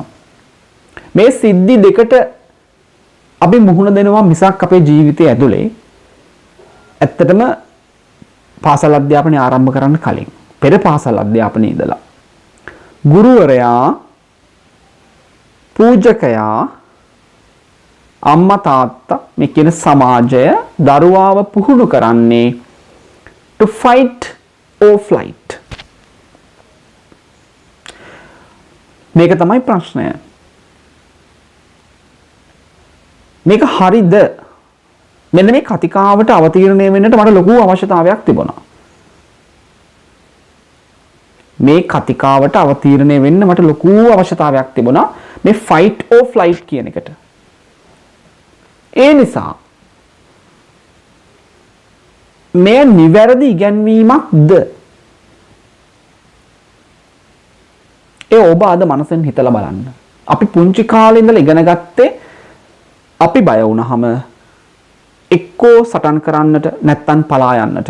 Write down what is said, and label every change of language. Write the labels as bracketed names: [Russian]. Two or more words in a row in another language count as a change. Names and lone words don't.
[Sinhala] මේ සිද්ධි දෙකට අපි මුහුණ දෙනවා මිසක් අපේ ජීවිතය ඇතුලේ ඇත්තටම පාසල් අධ්‍යාපනය ආරම්භ කරන්න කලින් පෙර පාසල් අධ්‍යාපනයේ ඉඳලා ගුරුවරයා පූජකයා අම්මා තාත්තා මේ කියන සමාජය දරුවාව පුහුණු කරන්නේ [English] to fight or flight. [Sinhala] මේක තමයි ප්‍රශ්නය. මේක හරිද? මෙන්න මේ කතිකාවට අවතීර්ණය වෙන්නට මට ලොකු අවශ්‍යතාවයක් තිබුණා. මේ කතිකාවට අවතීර්ණය වෙන්න මට ලොකු අවශ්‍යතාවයක් තිබුණා මේ [English] fight or flight [Sinhala] කියන එකට. ඒ නිසා මේ නිවැරදි ඉගැන්වීමක්ද? ඒ ඔබ අද මනසෙන් හිතලා බලන්න. අපි පුංචි කාලේ ඉඳලා ඉගෙන ගත්තේ අපි බය වුණාම එක්කෝ සටන් කරන්නට නැත්තම් පලා යන්නට.